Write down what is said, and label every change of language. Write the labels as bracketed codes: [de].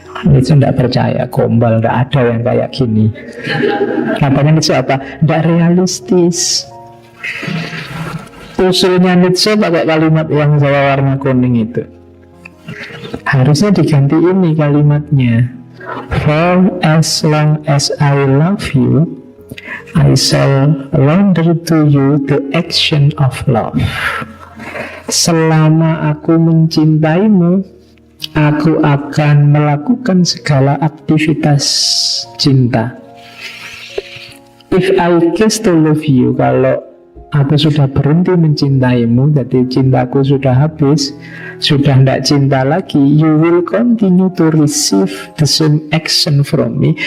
[id] Nietzsche tidak percaya, gombal, tidak ada yang kayak gini. Katanya Nietzsche apa? Tidak realistis. Usulnya Nietzsche pakai kalimat yang Jawa warna kuning itu. Harusnya diganti ini kalimatnya. [en] For as long as I love you, I shall render to you the action of love. [id] Selama aku mencintaimu, aku akan melakukan segala aktivitas cinta. [en] If I cease to love you, [id] kalau aku sudah berhenti mencintaimu, jadi cintaku sudah habis, sudah tidak cinta lagi, [en] you will continue to receive the same action from me.